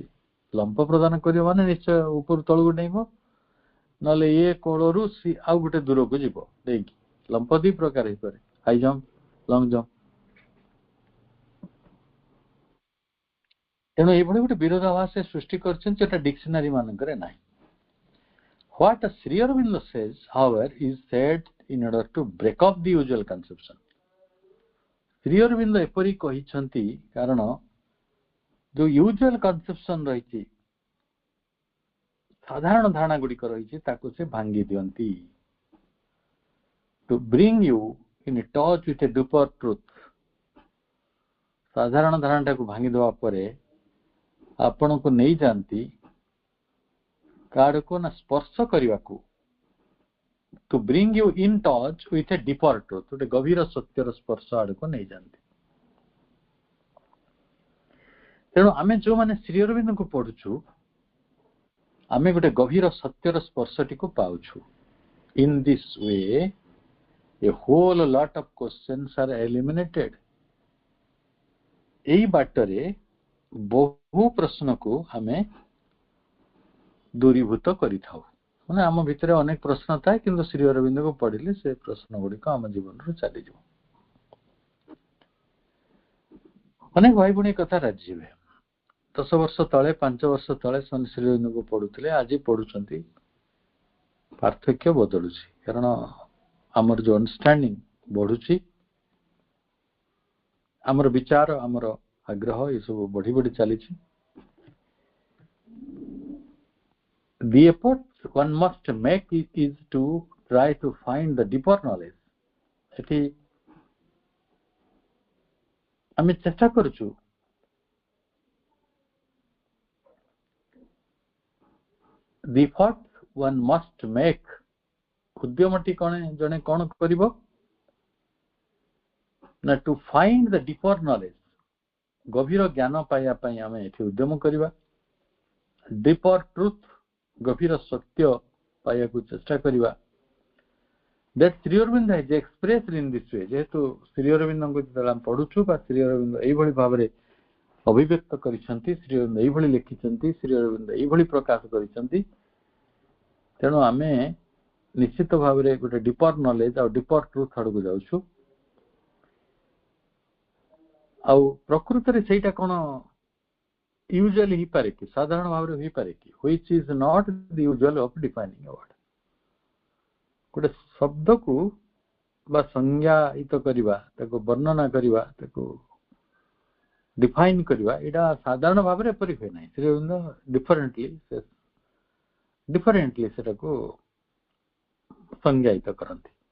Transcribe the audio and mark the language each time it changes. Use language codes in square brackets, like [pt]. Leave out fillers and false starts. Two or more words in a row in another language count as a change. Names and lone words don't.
[or] ଲମ୍ପ ପ୍ରଦାନ କରିବ ମାନେ ନିଶ୍ଚୟ ଉପରୁ ତଳକୁ ଡେଇଁବ, ନହେଲେ ଏ କୋଳରୁ ଆଉ ଗୋଟେ ଦୂରକୁ ଯିବ ଦେଇକି। ଲମ୍ପ ଦି ପ୍ରକାର ହେଇପାରେ, [en] high jump, long jump. [or] ତେଣୁ ଏଇଭଳି ଗୋଟେ ବିରୋଧାଭାସ ସୃଷ୍ଟି କରିଛନ୍ତି, ଯୋଉଟା ଡିକ୍ସନାରୀ ମାନଙ୍କରେ ନାହିଁ। [en] What Sri Aurobindo says, however, is said in order to break up the usual conception. [or] ଶ୍ରୀ ଅରବିନ୍ଦ ଏପରି କହିଛନ୍ତି କାରଣ ଯୋଉ [en] usual conception [or] ରହିଛି, ସାଧାରଣ ଧାରଣା ଗୁଡିକ ରହିଛି, ତାକୁ ସେ ଭାଙ୍ଗି ଦିଅନ୍ତି। [en] To bring you in touch with a deeper truth, [or] ସାଧାରଣ ଧାରଣାଟାକୁ ଭାଙ୍ଗି ଦେବା ପରେ ଆପଣଙ୍କୁ ନେଇଯାଆନ୍ତି କାହାକୁ ନା ସ୍ପର୍ଶ କରିବାକୁ। [en] To bring you in touch with a deeper truth, [or] ଗୋଟେ ଗଭୀର ସତ୍ୟର ସ୍ପର୍ଶ ଆଡକୁ ନେଇଯାଆନ୍ତି। ତେଣୁ ଆମେ ଯୋଉମାନେ ଶ୍ରୀ ଅରବିନ୍ଦଙ୍କୁ ପଢୁଛୁ, ଆମେ ଗୋଟେ ଗଭୀର ସତ୍ୟର ସ୍ପର୍ଶଟିକୁ ପାଉଛୁ। [en] In this way, a whole lot of questions are eliminated. [or] ଏଇ ବାଟରେ ବହୁ ପ୍ରଶ୍ନକୁ ଆମେ ଦୂରୀଭୂତ କରିଥାଉ। ମାନେ ଆମ ଭିତରେ ଅନେକ ପ୍ରଶ୍ନ ଥାଏ, କିନ୍ତୁ ଶ୍ରୀ ଅରବିନ୍ଦଙ୍କୁ ପଢିଲେ ସେ ପ୍ରଶ୍ନ ଗୁଡିକ ଆମ ଜୀବନରୁ ଚାଲିଯିବ। ଅନେକ ଭାଇ ଭଉଣୀ କଥା ରାଜି ହେବେ। 10 ବର୍ଷ ତଳେ, 5 ବର୍ଷ ତଳେ ସେମାନେ ଶ୍ରୀ ଅରବିନ୍ଦଙ୍କୁ ପଢୁଥିଲେ, ଆଜି ପଢୁଛନ୍ତି। ପାର୍ଥକ୍ୟ ବଦଳୁଛି, କାରଣ ଆମର ଯୋଉ ଅଣ୍ଡରଷ୍ଟାଣ୍ଡିଂ ବଢୁଛି, ଆମର ବିଚାର, ଆମର ଆଗ୍ରହ ଏସବୁ ବଢି ବଢି ଚାଲିଛି। [en] The effort one must make is to try to find the deeper knowledge. [or] ଏଠି ଆମେ ଚେଷ୍ଟା କରୁଛୁ [en] the effort one must make, [or] ଉଦ୍ୟମଟି ଜଣେ କ'ଣ କରିବ ନା [en] to find the deeper knowledge, [or] ଗଭୀର ଜ୍ଞାନ ପାଇବା ପାଇଁ ଆମେ ଏଠି ଉଦ୍ୟମ କରିବା। [en] deeper truth, [or] ଗଭୀର ସତ୍ୟ ପାଇବାକୁ ଚେଷ୍ଟା କରିବା। [en] That Sri Aurobindo has expressed in this way, [or] ଯେହେତୁ ଶ୍ରୀ ଅରବିନ୍ଦଙ୍କୁ ଯେତେବେଳେ ଆମେ ପଢୁଛୁ ବା ଶ୍ରୀ ଅରବିନ୍ଦ ଏଇଭଳି ଭାବରେ ଅଭିବ୍ୟକ୍ତ କରିଛନ୍ତି, ଶ୍ରୀ ଅରବିନ୍ଦ ଏଇଭଳି ଲେଖିଛନ୍ତି, ଶ୍ରୀ ଅରବିନ୍ଦ ଏଇଭଳି ପ୍ରକାଶ କରିଛନ୍ତି, ତେଣୁ ଆମେ ନିଶ୍ଚିତ ଭାବରେ ଗୋଟେ [en] deeper knowledge [or] ଆଉ [en] deeper truth [or] ଆଡକୁ ଯାଉଛୁ। ଆଉ ପ୍ରକୃତରେ ସେଇଟା କ'ଣ ୟୁଜୁଆଲି ହେଇପାରେ କି, ସାଧାରଣ ଭାବରେ ହେଇପାରେ କି? [en] which is not the usual of defining a word. [or] ଗୋଟେ ଶବ୍ଦକୁ ବା ସଂଜ୍ଞାୟିତ କରିବା, ତାକୁ ବର୍ଣ୍ଣନା କରିବା, ତାକୁ ଡିଫାଇନ୍ କରିବା, ଏଇଟା ସାଧାରଣ ଭାବରେ ଏପରି ହୁଏ ନାହିଁ। ଶ୍ରୀ ଅରବିନ୍ଦ ଡିଫରେଣ୍ଟଲି ସେଟାକୁ ସଂଜ୍ଞାୟିତ କରନ୍ତି।